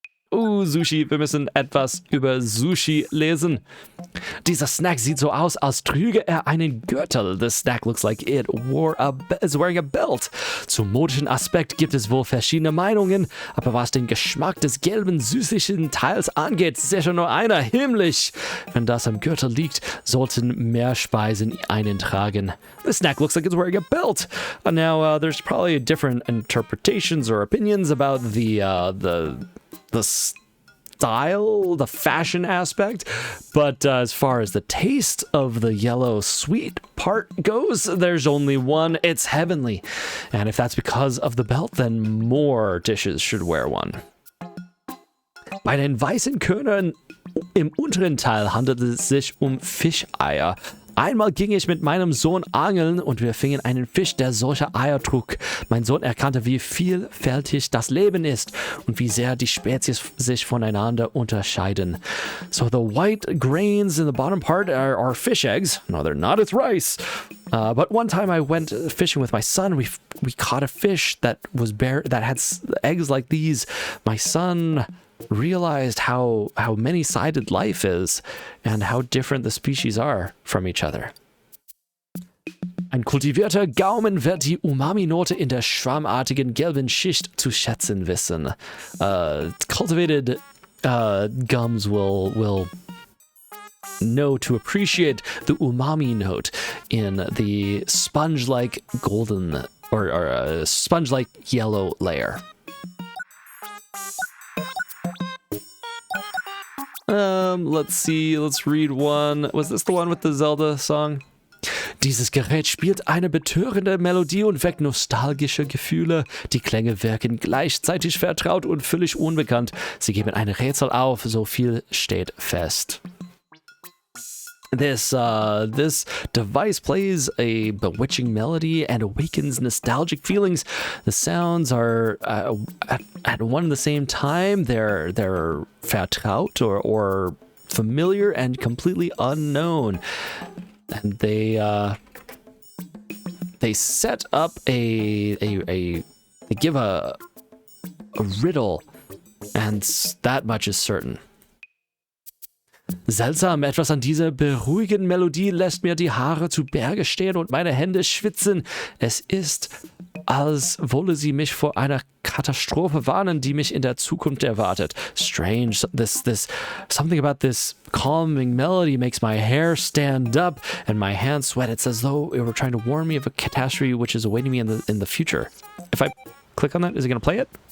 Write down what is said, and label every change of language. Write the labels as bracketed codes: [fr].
[de] Sushi. Wir müssen etwas über Sushi lesen. Dieser Snack sieht so aus, als trüge er einen Gürtel. [en] The snack looks like it is wearing a belt. [de] Zum modischen Aspekt gibt es wohl verschiedene Meinungen, aber was den Geschmack des gelben, süßlichen Teils angeht, sicher nur einer: himmlisch. Wenn das am Gürtel liegt, sollten mehr Speisen einen tragen. [en] The snack looks like it's wearing a belt. Now, there's probably different interpretations or opinions about the style, the fashion aspect, but as far as the taste of the yellow sweet part goes, there's only one. It's heavenly. And if that's because of the belt, then more dishes should wear one. [de] Bei den weißen Körnern im unteren Teil handelt es sich Fischeier. Einmal ging ich mit meinem Sohn angeln und wir fingen einen Fisch, der solche Eier trug. Mein Sohn erkannte, wie vielfältig das Leben ist und wie sehr die Spezies sich voneinander unterscheiden. [en] So the white grains in the bottom part are fish eggs. No, they're not. It's rice. But one time I went fishing with my son. We caught a fish that had eggs like these. My son realized how many-sided life is and how different the species are from each other. [de] Ein kultivierter Gaumen wird die Umami-Note in der schwammartigen gelben Schicht zu schätzen wissen. [en] Cultivated gums will know to appreciate the umami note in the sponge-like golden or sponge-like yellow layer. Let's see, let's read one. Was this the one with the Zelda song? [de] Dieses Gerät spielt eine betörende Melodie und weckt nostalgische Gefühle. Die Klänge wirken gleichzeitig vertraut und völlig unbekannt. Sie geben ein Rätsel auf, so viel steht fest. [en] This device plays a bewitching melody and awakens nostalgic feelings. The sounds are at one and the same time. They're vertraut or familiar and completely unknown. And they set up they give a riddle, and that much is certain. [de] Seltsam, etwas an dieser beruhigenden Melodie lässt mir die Haare zu Berge stehen und meine Hände schwitzen. Es ist, als wolle sie mich vor einer Katastrophe warnen, die mich in der Zukunft erwartet. [en] Strange, something about this calming melody makes my hair stand up and my hands sweat. It's as though it were trying to warn me of a catastrophe which is awaiting me in the future. If I click on that, is it going to play it?